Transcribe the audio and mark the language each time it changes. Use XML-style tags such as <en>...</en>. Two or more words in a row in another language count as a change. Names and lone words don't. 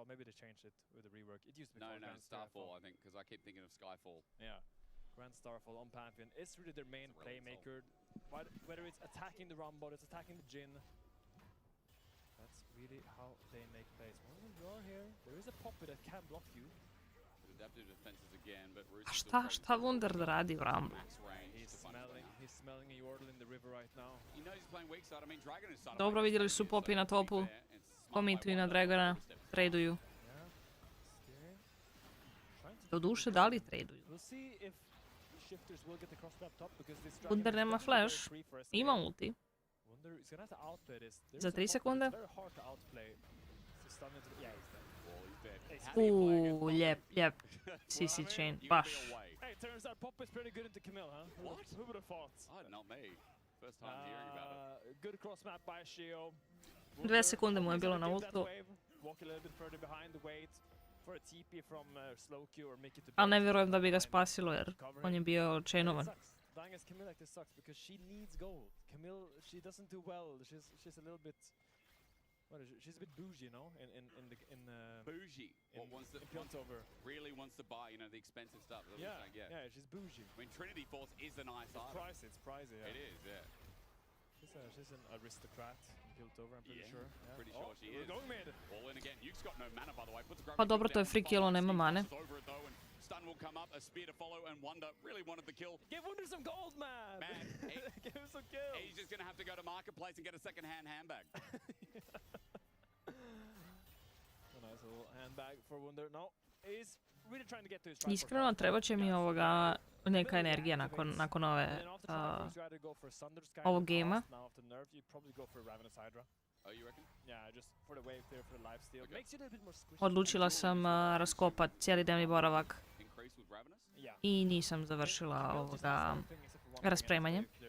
<en>Maybe they changed it with the rework. It used to be called Grand Starfall, I think, because I keep thinking of Skyfall. Yeah. Grand Starfall on Pantheon is really their main playmaker. Whether it's attacking the Rumble, it's attacking the Jhin. That's really how they make plays. Well, when you are here, there is a Poppy that can block you.</en> <sr>Šta Wunder da radi u Rumble?</sr> <en>He's smelling a Yordle in the river right now.</en> <sr>Dobro, vidjeli su Poppy na topu. Komitu i na Dragona. Traduju. Doduše, da li traduju? Wunder nema flash. Ima ulti. Za 3 sekunde. Lijep.</sr> <en>CC chain,</en> <sr>baš.</sr> <en>Hey, turns out Poppy's pretty good into Camille, huh? What? Who would have thought? Not me. First time hearing about it. Good cross map by Shio.</en> <sr>2 sekunde mu je bilo na ultu.</sr> <en>Walk a little bit further behind the wait for a TP from Slowq or Mickey to.</en> <sr>Ali ne vjerujem da bi ga spasilo jer on je bio chainovan.</sr> <en>Dying as Camille like this sucks because she needs gold. Camille, she doesn't do well. She's a little bit. What is it? She's a bit bougie, you know, bougie. Really wants to buy, you know, the expensive stuff. Yeah, she's bougie. I mean, Trinity Force is a nice item. It's pricey, yeah. It is, yeah. She's an aristocrat in Piltover, I'm pretty sure. Yeah. Pretty sure she is. Going mid. All in again. Yuke's got no mana, by the way.</en> <sr>Pa dobro, to je</sr> <en>free kill,</en> <sr>on nema mane.</sr> <en>Stun will come up, a spear to follow, and Wunder really wanted the kill. Give Wunder some gold, man! Give him some kills! He's just going to have to go to Marketplace and get a second-hand handbag. A nice little handbag for Wunder. No, he's really trying to get to his</en> <sr>Iskreno, treba će mi neka energija nakon ovog gejma. Odlučila sam raskopat cijeli dnevni boravak i nisam završila raspremanje.</sr>